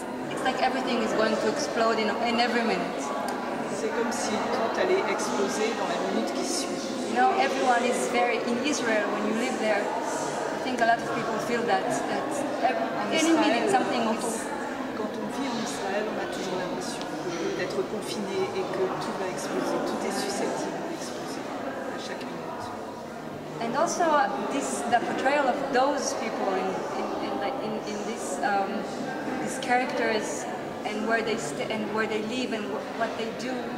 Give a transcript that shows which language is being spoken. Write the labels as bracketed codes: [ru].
[en] It's like everything is going to explode in every minute. [fr] c'est comme si tout allait exploser dans la minute qui suit. [en] You know, everyone is very in Israel. When you live there, I think a lot of people feel that any minute something is. [fr] Quand on vit en Israël, on a toujours l'impression d'être confiné et que tout va exploser, tout est susceptible d'exploser à chaque minute. [en] And also the portrayal of those people in this these characters and where they live and what they do.